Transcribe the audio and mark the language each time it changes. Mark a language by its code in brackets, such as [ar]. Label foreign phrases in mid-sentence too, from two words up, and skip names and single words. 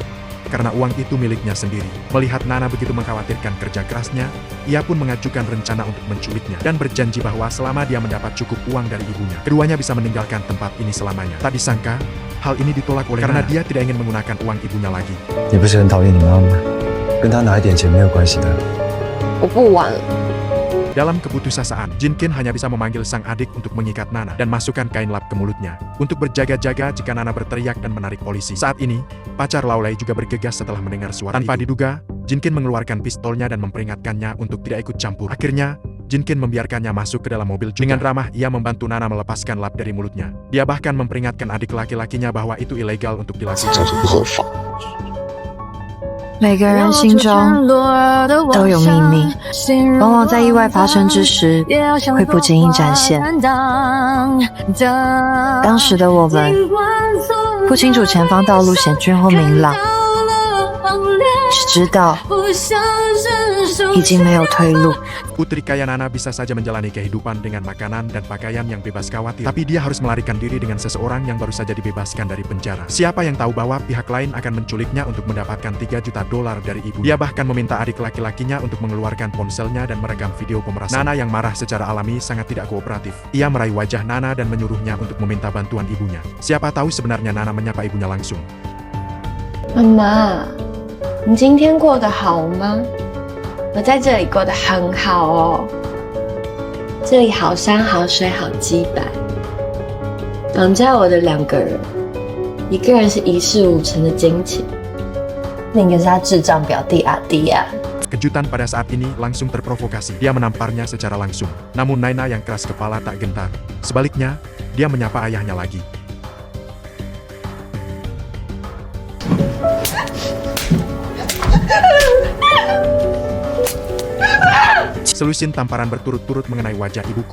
[id] Karena uang itu miliknya sendiri. Melihat Nana begitu mengkhawatirkan kerja kerasnya, ia pun mengajukan rencana untuk menculiknya dan berjanji bahwa selama dia mendapat cukup uang dari ibunya, keduanya bisa meninggalkan tempat ini selamanya. Tak disangka, hal ini ditolak oleh karena dia tidak ingin menggunakan uang ibunya lagi. [zh] 你不是很讨厌你妈妈？跟她拿一点钱没有关系的。我不玩了。 [id] Dalam keputusasaan, Jinkin hanya bisa memanggil sang adik untuk mengikat Nana dan masukkan kain lap ke mulutnya untuk berjaga-jaga jika Nana berteriak dan menarik polisi. Saat ini, pacar Laulai juga bergegas setelah mendengar suara Tanpa diduga, Jinkin mengeluarkan pistolnya dan memperingatkannya untuk tidak ikut campur. Akhirnya, Jinkin membiarkannya masuk ke dalam mobil juga. Dengan ramah, ia membantu Nana melepaskan lap dari mulutnya. Dia bahkan memperingatkan adik laki-lakinya bahwa itu ilegal untuk dilakukan. [zh] 每个人心中都有秘密，往往在意外发生之时会不经意展现。当时的我们不清楚前方道路险峻或明朗，只知道已经没有退路。 [id] Putri kaya Nana bisa saja menjalani kehidupan dengan makanan dan pakaian yang bebas khawatir. Tapi dia harus melarikan diri dengan seseorang yang baru saja dibebaskan dari penjara. Siapa yang tahu bahwa pihak lain akan menculiknya untuk mendapatkan $3 juta dari ibu. Dia bahkan meminta adik laki-lakinya untuk mengeluarkan ponselnya dan merekam video pemerasan. Nana yang marah secara alami sangat tidak kooperatif. Ia meraih wajah Nana dan menyuruhnya untuk meminta bantuan ibunya. Siapa tahu sebenarnya Nana menyapa ibunya langsung. [zh] 妈妈，你今天过得好吗？我在这里过得很好哦，这里好山好水好鸡白，绑架我的2个人，一个人是一事无成的金钱，另一个是他智障表弟阿迪亚。 [id] Kejutan pada saat ini langsung terprovokasi. Dia menamparnya secara langsung. Namun Naina yang keras kepala tak gentar. Sebaliknya, dia menyapa ayahnya lagi. Selusin tamparan berturut-turut mengenai wajah ibuku.